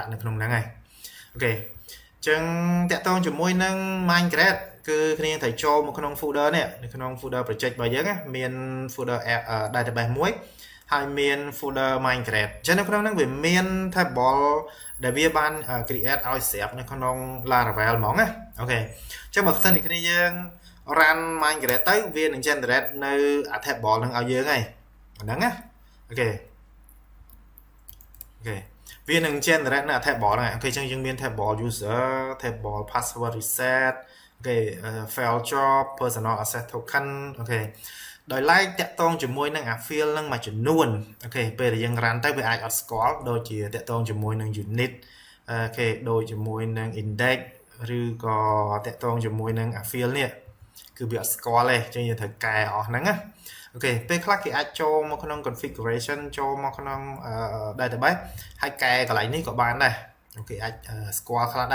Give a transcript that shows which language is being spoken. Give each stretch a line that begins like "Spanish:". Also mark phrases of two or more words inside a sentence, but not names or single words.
Khmer: ដាក់នៅក្នុងហ្នឹងហើយអូខេអញ្ចឹងតាក់ទងជាមួយនឹង Migrate គឺគ្នាត្រូវចូលមកក្នុង folder នេះនៅក្នុង
English: folder project
Khmer: របស់យើងណាមាន
English: folder database
Khmer: មួយហើយមាន
English: folder Migrate
Khmer: អញ្ចឹងនៅក្នុងហ្នឹងវាមាន table ដែលវាបាន create ឲ្យស្រាប់នៅក្នុង Laravel ហ្មងណាអូខេអញ្ចឹងបើសិនជាគ្នាយើង
English: run Migrate
Khmer: ទៅវានឹង generate នៅ table ហ្នឹងឲ្យយើងហើយហ្នឹងណាអូខេ វានឹង generate នៅ table ហ្នឹងអូខេអញ្ចឹងយើងមាន
English: table user table password reset
Khmer: អូខេ
English: file job personal access token
Khmer: អូខេដោយឡែកតាក់ទងជាមួយនឹងអា field ហ្នឹងមួយចំនួនអូខេពេលដែលយើង run ទៅវាអាចអត់ស្គាល់ដូចជាតាក់ទងជាមួយនឹង unit អូខេដូចជាមួយនឹង index ឬ ក៏តាក់ទងជាមួយនឹងអា field នេះគឺវាអត់ស្គាល់ទេអញ្ចឹងយើងត្រូវកែអស់ហ្នឹងណាអូខេពេលខ្លះគេអាចចូលមកក្នុង configuration ចូលមកក្នុង database ហើយកែកន្លែងនេះក៏បានដែរអូខេអាចស្គាល់ខ្លះដែរ